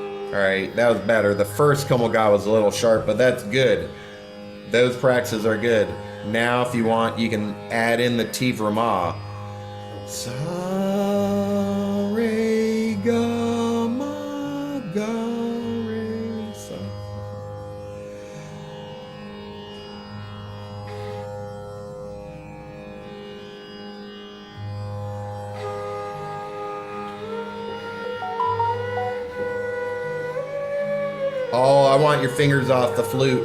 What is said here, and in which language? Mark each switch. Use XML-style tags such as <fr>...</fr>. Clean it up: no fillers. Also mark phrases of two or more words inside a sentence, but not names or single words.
<en>All right, that was better. The first Komal was a little sharp, but that's good. Those practices are good. Now, if you want, you can add in the</en> <hi>Teevra Ma. Sa, re, ga, ma, ga, re, sa.</hi> <en>Oh, I want your fingers off the flute.</en>